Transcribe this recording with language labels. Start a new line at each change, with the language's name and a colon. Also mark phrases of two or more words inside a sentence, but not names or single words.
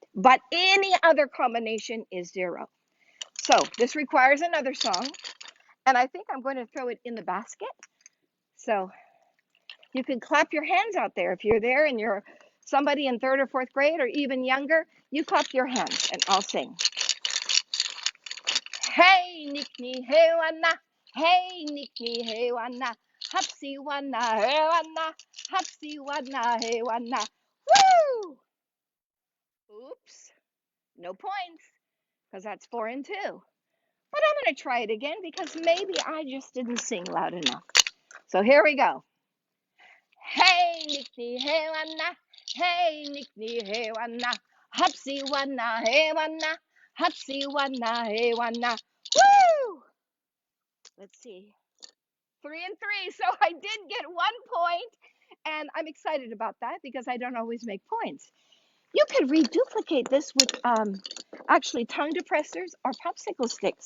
English: But any other combination is 0. So this requires another song. And I think I'm going to throw it in the basket. So you can clap your hands out there. If you're there and you're somebody in 3rd or 4th grade or even younger, you clap your hands and I'll sing. Hey, Nikni, hey, wana. Hey, Nikni, hey, wana. Hupsy, wana, hey, wana. Hupsy, wana, hey, wana. Woo! Oops. No points, because that's 4 and 2. But I'm going to try it again because maybe I just didn't sing loud enough. So here we go. Hey, Nikni, hey, wana. Hey, Nikni, hey, wana. Hupsy, wana, hey, wana. Hupsy, wana, hey, wana. Woo! Let's see. 3 and 3. So I did get 1 point, and I'm excited about that because I don't always make points. You could reduplicate this with actually tongue depressors or popsicle sticks.